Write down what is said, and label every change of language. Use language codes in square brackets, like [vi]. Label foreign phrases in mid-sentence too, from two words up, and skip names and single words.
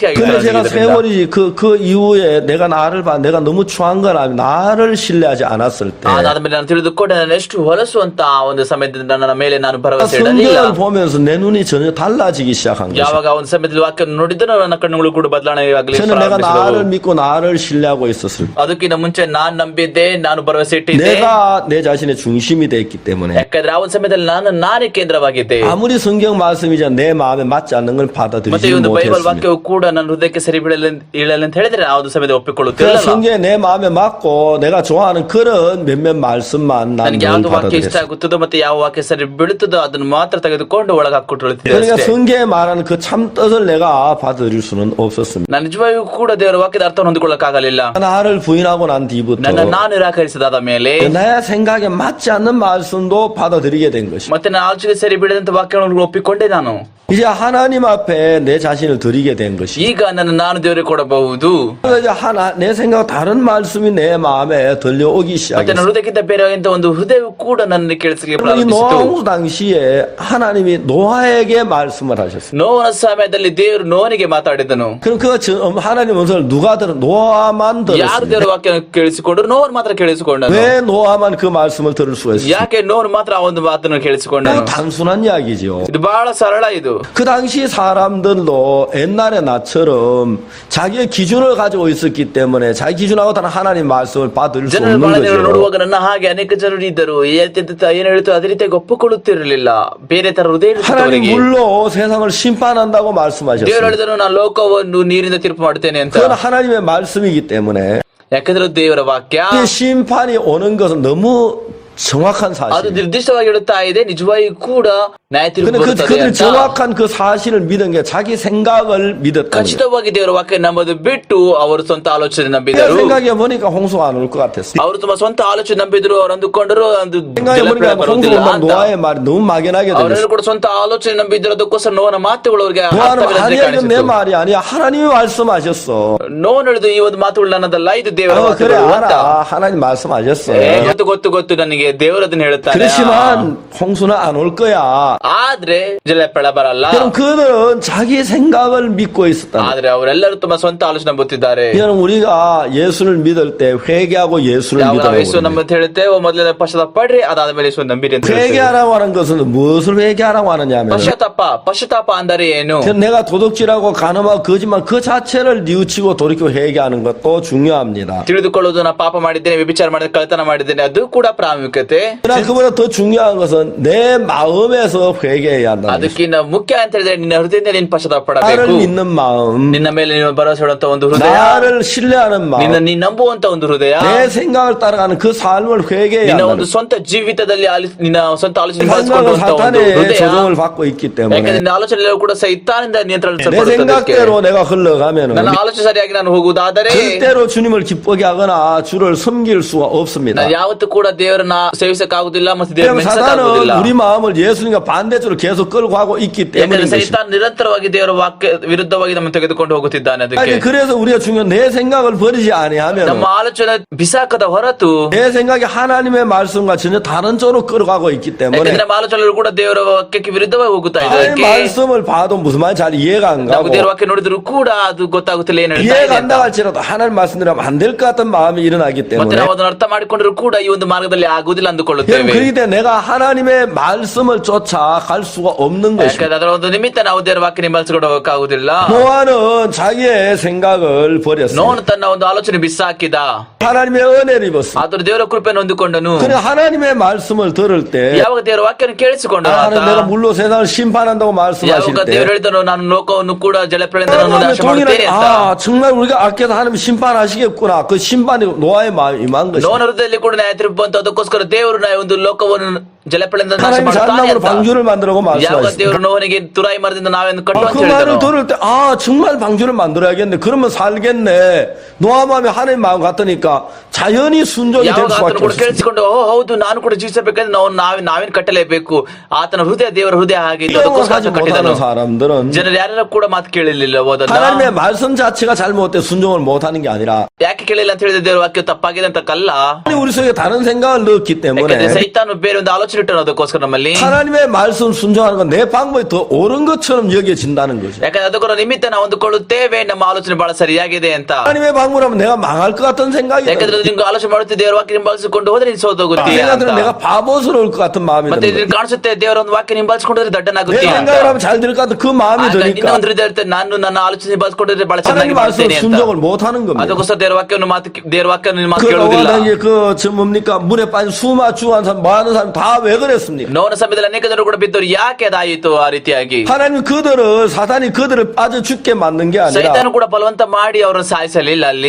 [ko] 근데 제가 [kn] ಆಗಿತ್ತು. [ko] 세월이 그 이후에 내가 내가 너무 추한 건 아니고 나를 신뢰하지 않았을 때 [kn] ಅದಾದ್ಮೇಲೆ ನಾನು ತಿಳಿದುಕೊಂಡೆ ನಾನು ಎಷ್ಟು ಹೊಲಸು ಅಂತ ಆ ಒಂದು ಸಮಯದಿಂದ ನನ್ನ ಮೇಲೆ ನಾನು ಭರವಸೆ ಇಡಲಿಲ್ಲ. [ko] 성경을 보면서 내 눈이 전혀 달라지기 시작한 거죠. [kn] ಯಾವಾಗ ಆ ಒಂದು ಸಮಯದಲ್ಲಿ ವಾಕ್ಯ ನೋಡಿದ್ರೆ ನನ್ನ ಕಣ್ಣುಗಳು ಕೂಡ ಬದಲಾವಣೆ ಆಗಲಿ [ko] 저는 내가 나를 믿고 나를 신뢰하고 있었을 때 [kn] ಅದಕ್ಕಿಂತ ಮುಂಚೆ ನಾನು ನಂಬಿದ್ದೆ, ನಾನು ಭರವಸೆ ಇಟ್ಟಿದ್ದೆ. [ko] 내가 내 자신의 중심이 됐기 때문에 [kn] ಯಾಕಂದ್ರೆ ಆ ಒಂದು ಸಮಯದಲ್ಲಿ ನಾನೇ ಕೇಂದ್ರವಾಗಿದ್ದೆ. [ko] 아무리 성경 말씀이자 내 마음에 맞지 않는 걸 [kn] ಮತ್ತೆ ಈ [ko] 받아들이지 [kn] ಒಂದು ಬೈಬಲ್ [ko] 못했습니다. [kn] ವಾಕ್ಯವು ಕೂಡ ನನ್ನ ಹೃದಯಕ್ಕೆ ಸರಿ ಇಳಲ್ಲ ಅಂತ ಹೇಳಿದ್ರೆ ಆ ಒಂದು ಸಮಯದಲ್ಲಿ [ko] 그래서 [kn] ಒಪ್ಪಿಕೊಳ್ಳುತ್ತಿರಲಿಲ್ಲ. [ko] 성경에 내 마음에 맞고 내가 좋아하는 그런 몇몇 말씀만 난 [kn] ನನಗೆ [ko] 늘 [kn] ಯಾವ್ದು ವಾಕ್ಯ ಇಷ್ಟ [ko] 받아들였어요. [kn] ಆಗುತ್ತದೋ ಮತ್ತೆ ಯಾವ ವಾಕ್ಯ ಸರಿ ಬೀಳುತ್ತದೋ ಅದನ್ನು ಮಾತ್ರ ತೆಗೆದುಕೊಂಡು ಒಳಗೆ ಹಾಕಿಕೊಳ್ಳುತ್ತಿದ್ದೆ [ko] 그러니까 [kn] ಅಷ್ಟೇ. [ko] 성경에 말하는 그 참 뜻을 내가 받아들일 수는 없었습니다. [kn] ನಾನು ನಿಜವಾಗಿಯೂ ಕೂಡ ದೇವರ ವಾಕ್ಯದ ಅರ್ಥವನ್ನು ಹೊಂದಿಕೊಳ್ಳಕ್ಕಾಗಲಿಲ್ಲ. [ko] 나를 부인하고 난 뒤부터 [kn] ನಾನು ನಿರಾಕರಿಸಿದಾದ ಮೇಲೆ [ko] 내 생각에 맞지 않는 말씀도 받아들이게 된 것입니다. [kn] ಮತ್ತೆ ನಾನು ಆಚೆಗೆ ಸರಿ ಬಿಡದಂತ ವಾಕ್ಯಗಳನ್ನು ಒಪ್ಪಿಕೊಂಡೆ ನಾನು. [ko] 이제 하나님 앞에 내 자신을 드리게 된 것이. [kn] ಈಗ ನಾನು ದೇವರಿಗೆ ಕೊಡಬಹುದು. [ko] 이제 내 생각 다른 말씀이 내 마음에 들려오기 [kn] ಮತ್ತೆ [ko] 시작했어요. [kn] ನನ್ನ ಹೃದಯಕ್ಕಿಂತ ಬೇರೆಯಾದಂತ ಒಂದು ಹೃದಯವು ಕೂಡ ನನ್ನ ಕೇಳಿಸಲಿಕ್ಕೆ [ko] 이 [kn] ಪ್ರಾರಂಭಿಸಿತು. [ko] 노아홍수 당시에 하나님이 노아에게 말씀을 하셨어요. [kn] ನೋವನ ಸಮಯದಲ್ಲಿ ದೇವರು ನೋವನಿಗೆ ಮಾತಾಡಿದನು. [ko] 그럼 그 하나님 음성을 누가 들은 노아만 [kn] ಯಾರು [ko] 들었습니다. [kn] ದೇವರ ವಾಕ್ಯ ಕೇಳಿಸಿಕೊಂಡ್ರು ನೋವನ್ ಮಾತ್ರ ಕೇಳಿಸಿಕೊಂಡನು. [ko] 왜 노아만 그 말씀을 들을 수가 있어요? [kn] ಯಾಕೆ ನೋವನ್ ಮಾತ್ರ ಆ ಒಂದು ಮಾತನ್ನು ಕೇಳಿಸಿಕೊಂಡನು? [ko] 단순한 이야기죠. [kn] ಇದು ಬಹಳ ಸರಳ. ಇದು [ko] 그 당시 사람들도 옛날에 나처럼 자기의 기준을 가지고 있었기 때문에 자기 기준하고 다른 하나님 말씀을 받을 수 [kn] ಜನರು [ko] 없는 [kn] ಬಹಳ ಜನರು [ko] 거죠. [kn] ನೋಡುವಾಗ ನನ್ನ ಹಾಗೆ ಅನೇಕ ಜನರು ಇದ್ದರು. ಏನ್ ಹೇಳ್ತು ಅದೇ ರೀತಿಯಾಗಿ ಒಪ್ಪಿಕೊಳ್ಳುತ್ತಿರಲಿಲ್ಲ. ಬೇರೆ ತರ ಹೃದಯ ಇರುತ್ತದೆ [ko] 하나님 [kn] ಅವರಿಗೆ. [ko] 물로 세상을 심판한다고 [kn] ದೇವರು [ko] 말씀하셨어요. [kn] ಹೇಳಿದನು ನಾನು ಲೋಕವನ್ನು ನೀರಿನ ತೀರ್ಪು ಮಾಡ್ತೇನೆ ಅಂತ. [ko] 그건 하나님의 말씀이기 때문에 [kn] ಯಾಕಂದ್ರೆ ದೇವರ ವಾಕ್ಯ [ko] 이 심판이 오는 것은 너무 정확한 [kn] ಅದು [ko] 사실. [kn] ನಿರ್ದಿಷ್ಟವಾಗಿ ಹೇಳುತ್ತಾ ಇದೆ. ನಿಜವಾಗಿ ಕೂಡ ನ್ಯಾಯ ತೀರ್ಪು [ko] 근데 [kn] ಬರುತ್ತದೆ [ko] 그들 [kn] ಅಂತ. [ko] 정확한 그 사실을 믿은 게 자기 생각을 믿었다는 거예요. [kn] ಖಚಿತವಾಗಿ ದೇವರ ವಾಕ್ಯ ನಂಬೋದು ಬಿಟ್ಟು ಅವರು ಸ್ವಂತ ಆಲೋಚನೆ [ko] 내 [kn] ನಂಬಿದರು. [ko] 생각해 보니까 홍수가 안 올 것 같았어요. [kn] ಅವರು ತಮ್ಮ ಸ್ವಂತ ಆಲೋಚನೆ ನಂಬಿದ್ರು. ಅವರು ಅಂದುಕೊಂಡರು ಒಂದು [ko] 생각해 보니까 [kn] ಬರುವುದಿಲ್ಲ [ko] 홍수가 [kn] ಅಂತ. [ko] 노아의 말이 너무 막연하게 들렸어요. [kn] ಅವರೆಲ್ಲರೂ ಕೂಡ ಸ್ವಂತ ಆಲೋಚನೆ ನಂಬಿದ್ರು. ಅದಕ್ಕೋಸ್ಕರ ನೋವನ ಮಾತುಗಳು ಅವರಿಗೆ [ko] 노아는 [kn] ಅರ್ಥವಿಲ್ಲದಂತೆ [ko] 아니야 이건 내 [kn] ಕಾಣಿಸಿತು. [ko] 말이 아니야 하나님이 말씀하셨어. [kn] ನೋವು ಹೇಳಿದು ಈ ಒಂದು ಮಾತುಗಳು ನನ್ನದಲ್ಲ, ಇದು ದೇವರ [ko] 그래 [kn] ಮಾತುಗಳು ಅಂತ. [ko] 알아 하나님 말씀하셨어. [kn] ಗೊತ್ತು ನನಗೆ ದೇವರದನ್ನ ಹೇಳುತ್ತಾನೆ. [ko] 그렇지만 홍수는 안 올 거야. [kn] ಆದ್ರೆ ಜಲಪ್ರಳ ಬರಲ್ಲ. [ko] 그럼 그들은 자기 생각을 믿고 있었다. [kn] ಆದ್ರೆ ಅವರೆಲ್ಲರೂ ತಮ್ಮ ಸ್ವಂತ ಆಲೋಚನೆ ನಂಬುತ್ತಿದ್ದಾರೆ. [ko] 이는 우리가 예수를 믿을 때 회개하고 예수를 [kn] ಯಾವ ನಾವು ಯೇಸು [ko] 믿으라고 [kn] ನಮ್ಮ ಅಂತ ಹೇಳುತ್ತೇವೆ, ಮೊದಲನೇ ಪಶ್ಚಾತ್ತಾಪ ಪಡ್ರಿ, ಅದಾದ್ಮೇಲೆ ಯೇಸು ನಂಬಿರಿ ಅಂತ ಹೇಳ್ತೇವೆ. [ko] 회개하라고 하는 것은 무엇을 회개하라고 하느냐면 [kn] ಪಶ್ಚಾತ್ತಾಪ ಅಂದರೆ ಏನು? [ko] 내가 도둑질하고 간음하고 거짓말 그 자체를 뉘우치고 돌이켜 회개하는 것도 중요합니다. [kn] ತಿಳಿದುಕೊಳ್ಳುವುದು, ನಾ ಪಾಪ ಮಾಡಿದ್ದೇನೆ, ವ್ಯಭಿಚಾರ ಮಾಡಿದ್ದೇನೆ, ಕಳ್ಳತನ ಮಾಡಿದ್ದೇನೆ, ಅದು ಕೂಡ ಪ್ರಾಮುಖ್ಯತೆ. [ko] 그러나 그보다 더 중요한 것은 내 마음에서 회개해야 한다. [kn] ಅದಕ್ಕಿಂತ ಮುಖ್ಯ ಅಂತ ಹೇಳಿದ್ರೆ ನಿನ್ನ ಹೃದಯದಿಂದ ನೀನು ಪಶ್ಚಾತ್ತಾಪ [ko] 나를 [kn] ಪಡಬೇಕು. [ko] 믿는 마음, [kn] ನಿನ್ನ ಮೇಲೆ ನೀನು ಭರವಸೆ ಇಡುವಂತ ಒಂದು ಹೃದಯ, [ko] 나를 신뢰하는 마음, [kn] ನೀ ನಂಬುವಂತ ಒಂದು ಹೃದಯ, [ko] 내 생각을 따라가는 그 삶을 회개해야 [kn] ನಿನ್ನ [ko] 한다. [kn] ಒಂದು ಸ್ವಂತ ಜೀವಿತದಲ್ಲಿ ನಿನ್ನ ಸ್ವಂತ ಆಲೋಚನೆ [ko] 생각은 [kn] ಬಳಸಿಕೊಳ್ಳುವಂತ ಒಂದು [ko] 사탄의 [kn] ಹೃದಯ. [ko] 조종을 받고 있기 [kn] ಯಾಕಂದ್ರೆ [ko] 때문에 [kn] ನಿನ್ನ ಆಲೋಚನೆ ಕೂಡ ಸೈತಾನಿಂದ [ko] 내 [kn] ನಿಯಂತ್ರಿಸಲ್ಪಡುತ್ತದೆ. [ko] 생각대로 내가 흘러가면 [kn] ನನ್ನ ಆಲೋಚನೆ ಸರಿಯಾಗಿ ನಾನು ಹೋಗುವುದಾದರೆ [ko] 절대로 주님을 기쁘게 하거나 주를 섬길 수가 없습니다. [kn] ನಾನು ಯಾವತ್ತೂ ಕೂಡ ದೇವರನ್ನ ಸೇವಿಸಕ್ಕಾಗುದಿಲ್ಲ ಮತ್ತು ದೇವರ [ko] 왜냐하면 [kn] ಮೆಚ್ಚಕ್ಕಾಗುದಿಲ್ಲ. [ko] 사단은 우리 마음을 예수님과 반대쪽으로 계속 끌고 가고 있기 때문에 [kn] ಯಾಕಂದ್ರೆ ಸೈತಾನ್ ನಿರಂತರವಾಗಿ ದೇವರ ವಾಕ್ಯ ವಿರುದ್ಧವಾಗಿ ನಮ್ಮನ್ನು ತೆಗೆದುಕೊಂಡು ಹೋಗುತ್ತಿದ್ದಾನೆ. ಅದಕ್ಕೆ [ko] 그래서 우리가 중요한 내 생각을 버리지 아니하면 [kn] ನಮ್ಮ ಆಲೋಚನೆ ಬಿಸಾಕದ ಹೊರತು, [ko] 내 생각이 하나님의 말씀과 전혀 다른 쪽으로 끌어가고 있기 때문에 [kn] ಯಾಕಂದ್ರೆ ನಮ್ಮ ಆಲೋಚನೆಗಳು ಕೂಡ ದೇವರ ವಾಕ್ಯಕ್ಕೆ ವಿರುದ್ಧವಾಗಿ ಹೋಗುತ್ತಾ ಇದೆ. [ko] 하나님 [kn] ಅದಕ್ಕೆ [ko] 말씀을 봐도 무슨 말인지 잘 이해가 안 [kn] ನಾವು [ko] 가고 [kn] ದೇವರ ವಾಕ್ಯ ನೋಡಿದ್ರು ಕೂಡ ಅದು ಗೊತ್ತಾಗುತ್ತಿಲ್ಲ ಏನು ಹೇಳ್ತಾ [ko] 이해가 [kn] ಇದೆ [ko] 안 [kn] ಅಂತ. [ko] 나갈지라도 하나님 말씀대로 하면 안 될 것 같은 마음이 일어나기 [kn] ಮತ್ತೆ [ko] 때문에 [kn] ನಾವು ಅದನ್ನು ಅರ್ಥ ಮಾಡಿಕೊಂಡ್ರು ಕೂಡ ಈ ಒಂದು ಮಾರ್ಗದಲ್ಲಿ ಆಗುವುದಿಲ್ಲ [ko] 여러분, [kn] ಅಂದುಕೊಳ್ಳುತ್ತೇವೆ. [ko] 그렇기 때문에 내가 하나님의 말씀을 쫓아 갈 수가 없는 것입니다. [kn] ಯಾಕಂದ್ರೆ ಅದರ ಒಂದು ನಿಮಿತ್ತ ನಾವು ದೇವರ ವಾಕ್ಯ ನಿಂಬಳಿಸಿಕೊಂಡು ಹೋಗಕ್ಕಾಗುದಿಲ್ಲ. [ko] 노아는 자기의 생각을 버렸어요. [kn] ನೋನು ತನ್ನ ಒಂದು ಆಲೋಚನೆ ಬಿಸಾಕಿದ. [ko] 하나님의 은혜를 입었어요. [kn] ಆದರೂ ದೇವರ ಕೃಪೆಯನ್ನು ಹೊಂದಿಕೊಂಡನು. [ko] 그래 하나님의 말씀을 들을 때 [kn] ಯಾವಾಗ ದೇವರ ವಾಕ್ಯವನ್ನು ಕೇಳಿಸಿಕೊಂಡನು ಆತ, [ko] 하나님 내가 물로 세상을 심판한다고 말씀하실 [kn] ಯಾವಾಗ [ko] 때 [kn] ದೇವರು ಹೇಳಿದನು ನಾನು ಲೋಕವನ್ನು ಕೂಡ ಜಲಪ್ರಳಯದಿಂದ ನಾಶ ಮಾಡುತ್ತೇನೆ [ko] 동일하게 [kn] ಅಂತ, [ko] 정말 우리가 아껴서 하나님 심판하시겠구나. 그 심판이 노아의 마음이 임한 것이죠. [kn] ನೋವನ ಹೃದಯದಲ್ಲಿ ಕೂಡ ನ್ಯಾಯ ತೀರ್ಪು ಬಂತು. ಅದಕ್ಕೋಸ್ಕರ ದೇವರು ಒಂದು ಲೋಕವನ್ನು ಜಲಪ್ರಳಯದಿಂದ ನಾಶ [ko] 하나님 [kn] ಮಾಡುತ್ತಾನೆ [ko] 잣나무로 [kn] ಅಂತ. [ko] 방주를 만들라고 [kn] ಯಾವಾಗ [ko] 말씀하셨어요. [kn] ದೇವರು ನೋವನಿಗೆ ತುರಾಯಿ ಮರದಿಂದ ನಾವೇನು ಕಟ್ಟು ಅಂತ [ko] 그 말을 [kn] ಹೇಳಿದನು. [ko] 들을 때 정말 방주를 만들어야겠네. 그러면 살겠네. 노아 마음이 하나님 마음 같으니까 자연히 순종이 될 [kn] ಯಾವಾಗ ಆತನು [ko] 수밖에 [kn] ಕೂಡ [ko] 없어요. [kn] ಕೇಳಿಸಿಕೊಂಡು ಹೌದು ನಾನು ಕೂಡ ಜೀವಿಸಬೇಕಂದ್ರೆ ನಾವೇನು ಕಟ್ಟಲೇಬೇಕು. ಆತನ ಹೃದಯ ದೇವರ ಹೃದಯ ಆಗಿದ್ದು. ಅದಕ್ಕೋಸ್ಕರ [ko] 하지 [kn] ಆತನು ಕಟ್ಟಿದನು. [ko] 못하는 사람들은 [kn] ಜನರು ಯಾರು ಕೂಡ ಮಾತು ಕೇಳಲಿಲ್ಲ. ಹೋದನ್ನ [ko] 하나님의 말씀 자체가 잘못돼 순종을 못하는 게 아니라 [kn] ಯಾಕೆ ಕೇಳಿಲ್ಲ ಅಂತ ಹೇಳಿದ್ರೆ ದೇವರ ವಾಕ್ಯ ತಪ್ಪಾಗಿದೆ ಅಂತ ಕಲ್ಲ. [ko] 우리 속에 다른 생각을 넣었기 [kn] ಯಾಕಂದ್ರೆ [ko] 때문에 [kn] ಸೈತಾನು ಬೇರೆ ಒಂದು ಆಲೋಚನೆ ಇಟ್ಟನು. ಅದಕ್ಕೋಸ್ಕರ ನಮ್ಮಲ್ಲಿ [ko] 하나님의 말씀 순종하는 건 내 방법이 더 옳은 것처럼 여겨진다는 거죠. [kn] ಯಾಕಂದ್ರೆ ಅದಕ್ಕೋರ ನಿಮಿತ್ತ ನಾವು ಅಂದುಕೊಳ್ಳುತ್ತೇವೆ ನಮ್ಮ ಆಲೋಚನೆ ಬಹಳ ಸರಿಯಾಗಿದೆ ಅಂತ. [ko] 하나님의 방법하면 내가 망할 것 같은 생각이 [kn] ಯಾಕಂದ್ರೆ ನಿಮ್ಗೆ ಆಲೋಚನೆ ಮಾಡುತ್ತೆ ದೇವರ ವಾಕ್ಯ ನಿಂಬಳಿಸಿಕೊಂಡು ಹೋದ್ರೆ ನೀನು ಸೋತೋಗುತ್ತೀಯ ಅಂತ. [ko] 생각들은 내가 바보스러울 것 같은 마음이 [kn] ಮತ್ತೆ [ko] 드는 [kn] ಇದನ್ನು ಕಾಣಿಸುತ್ತೆ ದೇವರ ಒಂದು ವಾಕ್ಯ ನಿಂಬಳಿಸಿಕೊಂಡ್ರೆ [ko] 내 [kn] ದಡ್ಡನಾಗುತ್ತೀಯ ಅಂತ. [ko] 생각을 하면 잘 될 것 같은 그 마음이 [kn] ಇನ್ನೊಂದು [ko] 드니까 [kn] ಹೃದಯ ಇರುತ್ತೆ, ನಾನು ನನ್ನ ಆಲೋಚನೆ ನಿಂಬಳಿಸಿಕೊಂಡ್ರೆ ಬಹಳ ಚೆನ್ನಾಗಿ [ko] 하나님 말씀 [kn] ಮಾಡ್ತೇನೆ ಅಂತ. [ko] 순종을 못하는 겁니다. [kn] ಅದಕ್ಕೋಸ್ಕರ ದೇವರ ವಾಕ್ಯವನ್ನು ಮಾತು [ko] 그 [kn] ಕೇಳುವುದಿಲ್ಲ. [ko] 노아당에 뭡니까 물에 빠진 수마추한 사람 많은 사람 다 왜 그랬습니까? [kn] ನೋವನ ಸಮಯದಲ್ಲಿ ಅನೇಕ ಜನರು ಕೂಡ ಬಿದ್ದವರು. ಯಾಕೆ ಅದಾಯಿತು ಆ ರೀತಿಯಾಗಿ? [ko] 하나님 사탄이 그들을 빠져 죽게 만든 게 아니라 [kn] ಸೈತಾನು ಕೂಡ ಬಲವಂತ ಮಾಡಿ ಅವರನ್ನು ಸಾಯಿಸಲಿಲ್ಲ ಅಲ್ಲಿ.